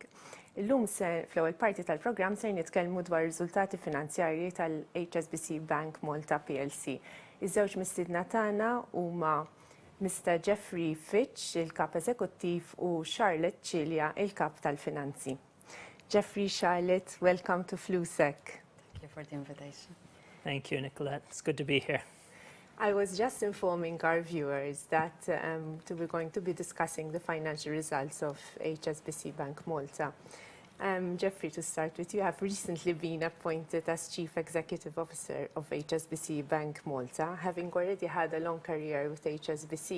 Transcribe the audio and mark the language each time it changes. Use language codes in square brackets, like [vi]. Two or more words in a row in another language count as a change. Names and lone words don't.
[mt] Illum fl-ewwel parti tal-programm se nitkellmu dwar riżultati finanzjarji tal-HSBC Bank Malta PLC. Iż-żewġ mistiedna tagħna huma Mr. Geoffrey Fichte, il-kap eżekuttiv, u Charlotte Cilia, il-kap tal-finanzi. [en] Geoffrey, Charlotte, welcome to Flusek. Thank you for the invitation. Thank you, Nicolette. It's good to be here. I was just informing our viewers that we're going to be discussing the financial results of HSBC Bank Malta. Geoffrey, to start with, you have recently been appointed as Chief Executive Officer of HSBC Bank Malta, having already had a long career with HSBC.